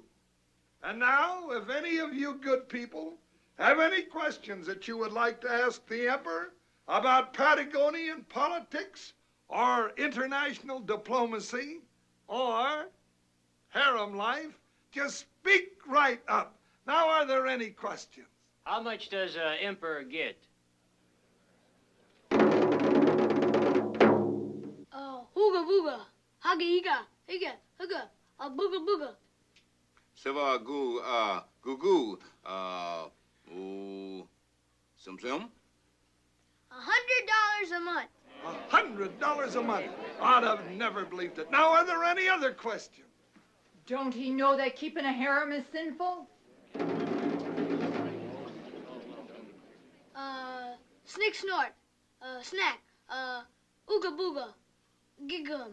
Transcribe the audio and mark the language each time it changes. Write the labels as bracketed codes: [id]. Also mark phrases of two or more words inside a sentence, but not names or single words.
[en] And now, if any of you good people have any questions that you would like to ask the Emperor about Patagonian politics or international diplomacy or harem life, just speak right up. Now, are there any questions? How much does Emperor get? Hooga booga, haga higa, higa, hooga, a booga booga. Seva goo, goo goo, ooh, sim sim. $100 a month. $100 a month. I'd have never believed it. Now, are there any other questions? Don't he know that keeping a harem is sinful? Snick snort, snack, ooga booga, gigum.